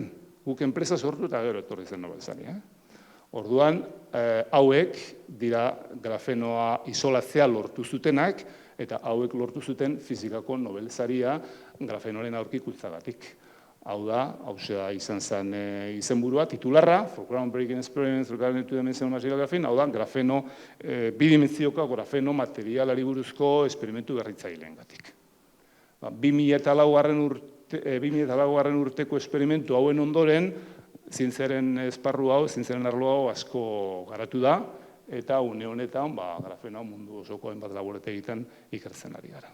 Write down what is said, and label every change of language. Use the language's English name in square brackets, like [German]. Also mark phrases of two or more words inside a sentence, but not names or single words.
[Basque] Guk enpresa sortu eta gero etorri zen Nobelsaria. Orduan, hauek dira grafenoa isolatzea lortu zutenak, eta hauek lortu zuten fizikako Nobelsaria grafenoaren aurkikutzagatik. Hau da, izan zen izenburua, titularra, [English] for groundbreaking experiments regarding two-dimensional material graphene, [Basque] hau da, grafeno, bidimentzioko grafeno materialari buruzko esperimentu berritzaileengatik. 2004 urteko esperimentu hauen ondoren, zientziaren esparru hau, zientziaren arlo hau asko garatu da, eta une honetan, grafeno mundu osoko hainbat laborete egiten ikertzen ari gara.